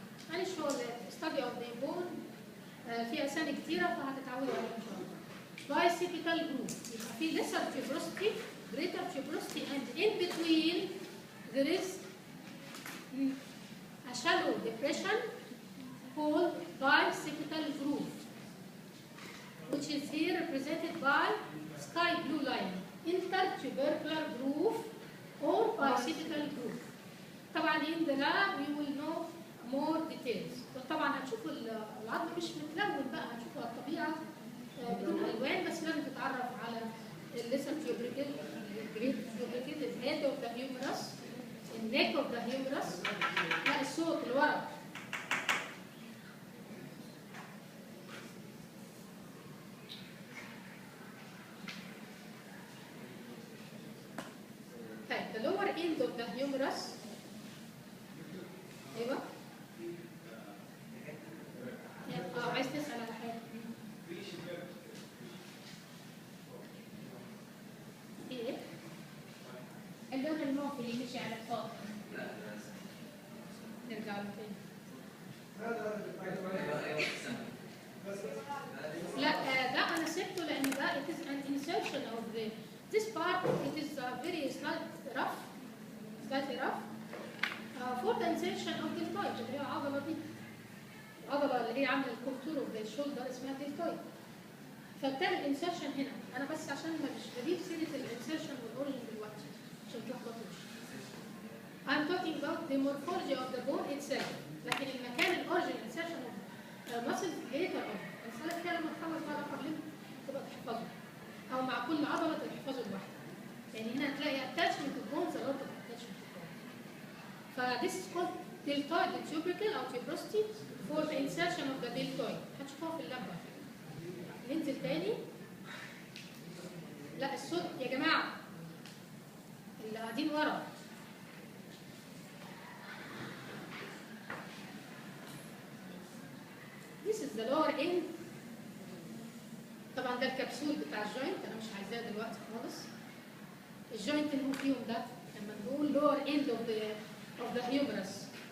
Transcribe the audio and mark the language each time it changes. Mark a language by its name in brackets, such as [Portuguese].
[Arabic] معلش هو [English] study of the bone [Arabic] في أسامي كتيرة فهتتعودوا عليها إن شاء الله. [English] Bicipital groove [Arabic] يبقى في [English] lesser tuberosity, greater tuberosity and in between there is a shallow depression called bicipital groove, which is here represented by sky blue line, intertubercular groove or bicipital groove. طبعا in the lab we will know more details. [Arabic] طبعا هتشوفوا العظم مش متلون بقى، هتشوفوا الطبيعه بدون الوان، بس لازم تتعرف على الليسر tubercle, الجريد tubercle, الهيد اوف ذا هيومرس، النيك اوف ذا هيومرس. لا الصوت اللي ورا. [English] طيب the lower end of the humerus. [Arabic] ايوه عايز تسأل على حاجة. ايه؟ اللون الموف اللي مشي على الفوق. نرجع له تاني. لا ده انا سبته لان ده [English] it is an insertion of this part. It is very slightly rough for the insertion of deltoid [Arabic] اللي هي العضلة دي. العضلة اللي هي عاملة الكونتور اوف ذا شولدر اسمها deltoid. فبتعمل انسرشن هنا. انا بس عشان مش بجيب سيرة الانسرشن والاوريجن دلوقتي عشان تلخبطوش. [English] I'm talking about the morphology of the bone itself. [Arabic] لكن المكان الاوريجن انسرشن [English] of muscle later on. [Arabic] المسألة كده لما تخلص بقى الأقرب تبقى تحفظه. أو مع كل عضلة تحفظه لوحده. يعني هنا هتلاقي [English] attachment of bones a lot of attachment of bones. ف this is called deltoid tubercle أو tuberosity for the insertion of the deltoid. [Arabic] هتشوفوها في اللاب. ننزل تاني. لا الصوت يا جماعة اللي قاعدين ورا. [English] This is the lower end. [Arabic] طبعا ده الكبسول بتاع الجوينت، انا مش عايزاه دلوقتي خالص. الجوينت اللي هو فيهم ده لما نقول [English] lower end of the humerus.